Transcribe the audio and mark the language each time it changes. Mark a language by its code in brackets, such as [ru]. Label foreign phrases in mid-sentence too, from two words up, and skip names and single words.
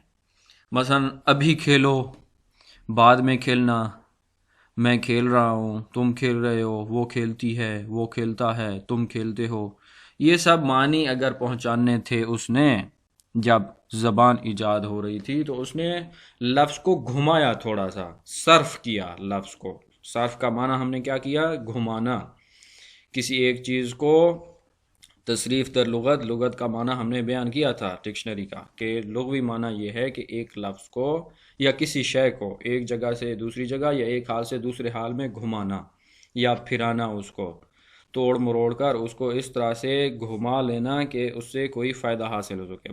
[ur] مثلا ابھی کھیلو، بعد میں کھیلنا، میں کھیل رہا ہوں، تم کھیل رہے ہو، وہ کھیلتی ہے، وہ کھیلتا ہے، تم کھیلتے ہو۔ یہ سب معنی اگر پہنچانے تھے اس نے جب زبان ایجاد ہو رہی تھی تو اس نے لفظ کو گھمایا، تھوڑا سا صرف کیا لفظ کو۔ صرف کا معنی ہم نے کیا کیا، گھمانا کسی ایک چیز کو۔ [fa] تصریف در لغت، [ur] لغت کا معنی ہم نے بیان کیا تھا ڈکشنری کا، کہ لغوی معنی یہ ہے کہ ایک لفظ کو یا کسی شے کو ایک جگہ سے دوسری جگہ یا ایک حال سے دوسرے حال میں گھمانا یا پھرانا، اس کو توڑ مروڑ کر اس کو اس طرح سے گھما لینا کہ اس سے کوئی فائدہ حاصل ہو سکے۔